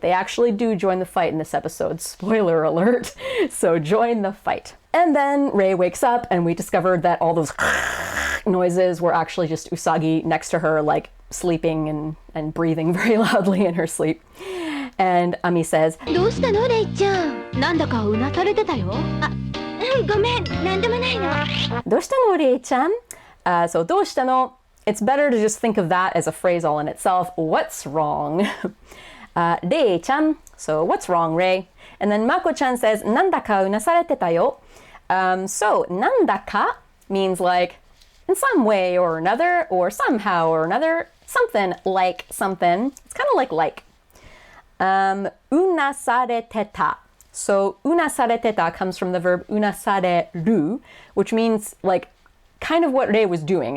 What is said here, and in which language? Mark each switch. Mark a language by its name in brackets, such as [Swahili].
[English] They actually do join the fight in this episode. Spoiler alert. So join the fight. And then Rei wakes up and we discovered that all those noises were actually just Usagi next to her, like sleeping and breathing very loudly in her sleep. And Ami says, [Japanese] どうしたのレイちゃん。なんだかうなされてたよ。あ、ごめん、なんでもないの。どうしたのレイちゃん? So どうしたの? [English] It's better to just think of that as a phrase all in itself. What's wrong? Rei-chan. So what's wrong, Rei? And then Mako-chan says, [Japanese] なんだかうなされてたよ. [English] So なんだか means like in some way or another, or somehow or another, something like something. It's kind of like. Unasareteta. So unasareteta comes from the verb unasareru, which means like kind of what Rei was doing.